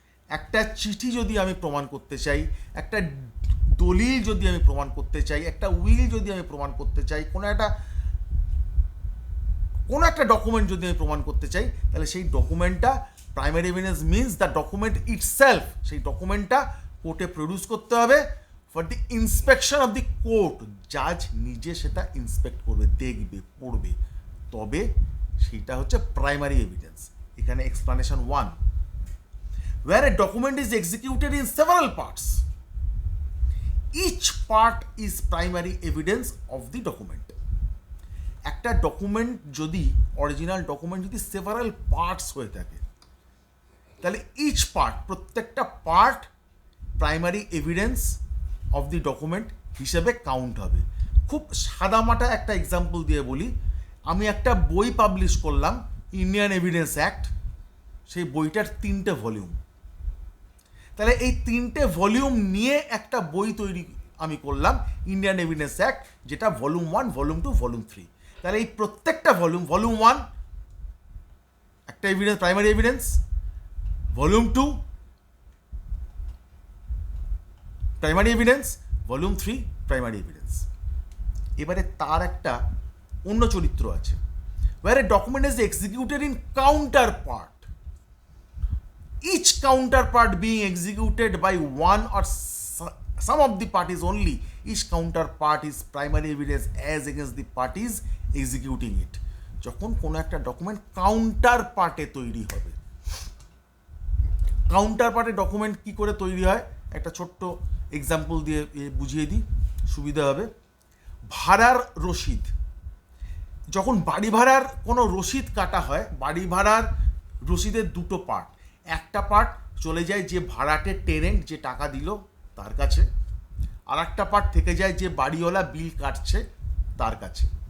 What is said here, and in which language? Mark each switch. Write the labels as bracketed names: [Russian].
[Bangla] একটা চিঠি যদি আমি প্রমাণ করতে চাই, একটা দলিল যদি আমি প্রমাণ করতে চাই, একটা উইল যদি আমি প্রমাণ করতে চাই, কোনো একটা ডকুমেন্ট যদি আমি প্রমাণ করতে চাই, তাহলে সেই ডকুমেন্টটা [English] primary evidence means the document itself, [Bangla] সেই ডকুমেন্টটা কোর্টে প্রডিউস করতে হবে [English] For the inspection of the court. [Bangla] জাজ নিজে সেটা ইন্সপেক্ট করবে, দেখবে, পড়বে, তবে সেইটা হচ্ছে প্রাইমারি এভিডেন্স। [English] এখানে explanation 1, where a document is executed in several parts, each part is primary evidence of the document. [Bangla] একটা ডকুমেন্ট যদি, অরিজিনাল ডকুমেন্ট যদি সেভারাল পার্টস হয়ে থাকে, তাহলে ইচ পার্ট, প্রত্যেকটা part [English] primary evidence of the document [Bangla] হিসেবে count হবে। খুব সাদামাটা একটা এক্সাম্পল দিয়ে বলি, আমি একটা বই পাবলিশ করলাম, ইন্ডিয়ান এভিডেন্স অ্যাক্ট, সেই বইটার 3টে ভলিউম। তাহলে এই 3টে ভলিউম নিয়ে একটা বই তৈরি আমি করলাম, ইন্ডিয়ান এভিডেন্স অ্যাক্ট, যেটা ভলিউম 1, ভলিউম 2, ভলিউম 3। তাহলে এই প্রত্যেকটা ভলিউম 1 একটা evidence, primary evidence, volume 2 primary evidence, volume 3 primary evidence. এবারে তার একটা অন্য চরিত্র আছে, [English] where a document is executed in counterpart, each counterpart being executed by one or some of the parties only. Each counterpart is primary evidence as against the parties executing it. [Bangla] যখন কোনো একটা document counter পার্টে তৈরি হবে, counter পার্টে document কী করে তৈরি হয় একটা ছোট্ট এক্সাম্পল দিয়ে বুঝিয়ে দিই, সুবিধা হবে। ভাড়ার রসিদ, যখন বাড়ি ভাড়ার কোনো রসিদ কাটা হয়, বাড়ি ভাড়ার রসিদের 2টো পার্ট, একটা পার্ট চলে যায় যে ভাড়াটে টেনেন্ট যে টাকা দিল তার কাছে, আর একটা পার্ট থেকে যায় যে বাড়িওয়ালা বিল কাটছে তার কাছে।